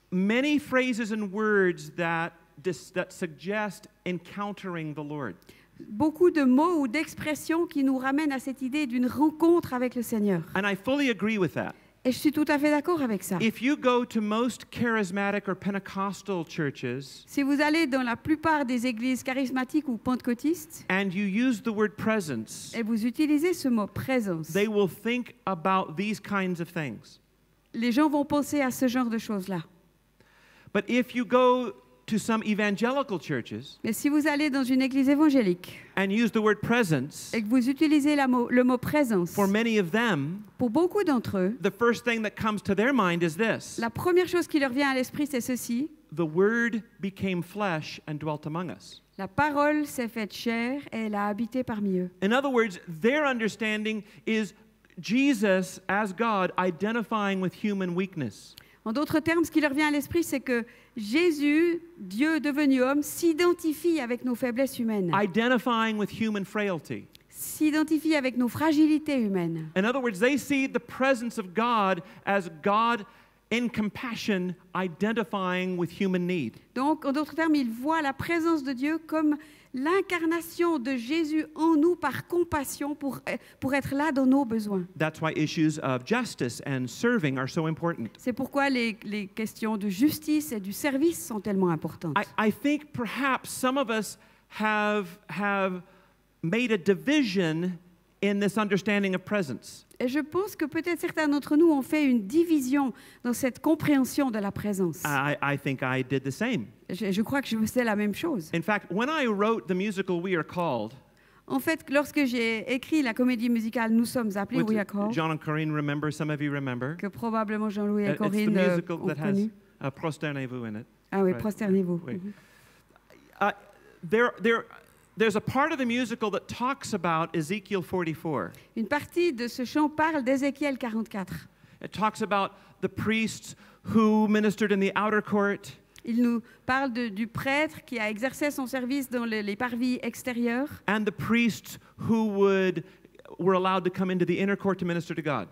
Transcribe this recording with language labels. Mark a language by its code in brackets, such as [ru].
[en] Many phrases and words that suggest encountering the Lord. [fr] Beaucoup de mots ou d'expressions qui nous ramènent à cette idée d'une rencontre avec le Seigneur. [en] And I fully agree with that. [fr] Et je suis tout à fait d'accord avec ça. [en] If you go to most charismatic or Pentecostal churches [fr] Si vous allez dans la plupart des églises charismatiques ou pentecôtistes [en] and you use the word presence, [fr] et vous utilisez ce mot présence, [en] they will think about these kinds of things. [fr] les gens vont penser à ce genre de choses-là. [en] But if you go to some evangelical churches [fr] Mais si vous allez dans une église évangélique [en] and use the word presence, [fr] et que vous utilisez le mot présence, [en] for many of them, [fr] pour beaucoup d'entre eux, [en] the first thing that comes to their mind is this: [fr] la première chose qui leur vient à l'esprit, c'est ceci. [en] the Word became flesh and dwelt among us. [fr] La parole s'est faite chair et elle a habité parmi eux. [en] In other words, their understanding is Jesus as God identifying with human weakness. [fr] En d'autres termes, ce qui leur vient à l'esprit, c'est que Jésus, Dieu devenu homme, s'identifie avec nos faiblesses humaines, [en] Identifying with human frailty. [fr] s'identifie avec nos fragilités humaines. [en] In other words, they see the presence of God as God in compassion identifying with human need. [fr] Donc, en d'autres termes, ils voient la présence de Dieu comme l'incarnation de Jésus en nous par compassion pour être là dans nos besoins. [en] That's why issues of justice and serving are so important. [fr] C'est pourquoi les questions de justice et du service sont tellement importantes. [en] I think perhaps some of us have made a division in this understanding of presence. [fr] Et je pense que peut-être certains d'entre nous ont fait une division dans cette compréhension de la présence. [en] I think I did the same. [fr] Je crois que je faisais la même chose. [en] In fact, when I wrote the musical We Are Called, [fr] En fait, lorsque j'ai écrit la comédie musicale Nous sommes appelés, [en] which We Are Called, John and Corinne remember, some of you remember. [fr] que probablement Jean-Louis et [en] It's the [fr] Corinne [en] musical [fr] ont [en] that has [fr] connu. [en] Prosternez-vous in it. [fr] Ah oui, [en] right. [fr] prosternez-vous. Oui. Mhm. [en] There's a part of the musical that talks about Ezekiel 44. [fr] Une partie de ce chant parle d'Ézéchiel 44. [en] It talks about the priests who ministered in the outer court. [fr] Il nous parle du prêtre qui a exercé son service dans les parvis extérieurs. [en] And the priests who were allowed to come into the inner court to minister to God.